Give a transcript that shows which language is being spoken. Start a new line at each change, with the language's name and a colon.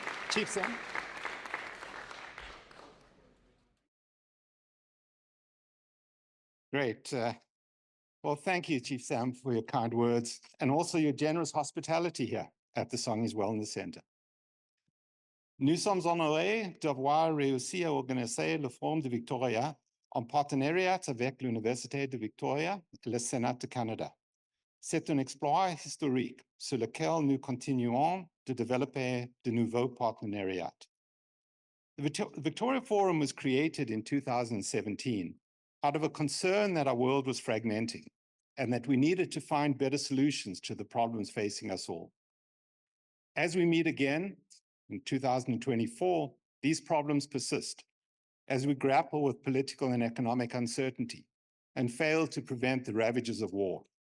English: Chief Sam. Great. Well, thank you, Chief Sam, for your kind words and also your generous hospitality here at the Songhees Wellness Center.
French: Nous sommes honorés d'avoir réussi à organiser le Forum de Victoria en partenariat avec l'Université de Victoria et le Sénat du Canada. C'est un exploit historique sur lequel nous continuons de développer de nouveaux partenariats.
English: The Victoria Forum was created in 2017 out of a concern that our world was fragmenting and that we needed to find better solutions to the problems facing us all. As we meet again in 2024, these problems persist as we grapple with political and economic uncertainty and fail to prevent the ravages of war.